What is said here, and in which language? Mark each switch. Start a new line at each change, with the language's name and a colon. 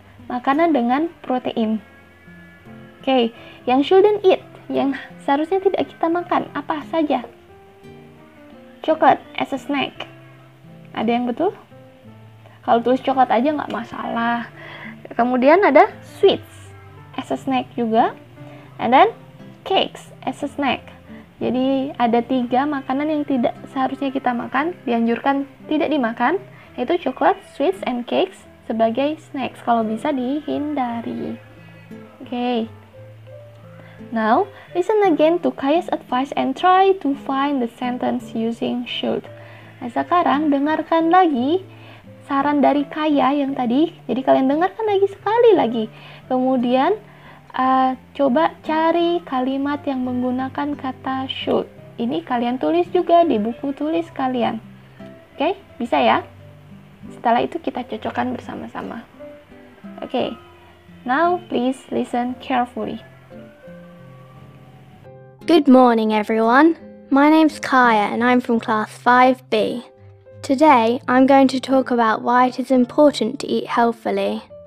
Indonesian: Makanan dengan protein. Oke, yang
English: shouldn't eat,
Indonesian: yang seharusnya tidak kita makan, apa saja?
English: Chocolate as a snack.
Indonesian: Ada yang betul? Kalau tulis coklat aja nggak masalah. Kemudian ada
English: sweets as a snack
Indonesian: juga.
English: And then cakes as a snack.
Indonesian: Jadi ada 3 makanan yang tidak seharusnya kita makan, dianjurkan tidak dimakan, yaitu coklat,
English: sweets, and cakes
Indonesian: sebagai snacks kalau bisa dihindari.
English: Okay. Now, listen again to Kaya's advice and try to find the sentence using should.
Indonesian: Nah, sekarang dengarkan lagi saran dari Kaya yang tadi. Jadi kalian dengarkan lagi sekali lagi. Kemudian coba cari kalimat yang menggunakan kata should. Ini kalian tulis juga di buku tulis kalian. Oke, bisa ya? Setelah itu kita cocokkan bersama-sama.
English: Okay, now please listen carefully. Good morning, everyone. My name's Kaya and I'm from class 5B. Today, I'm going to talk about why it is important to eat healthily.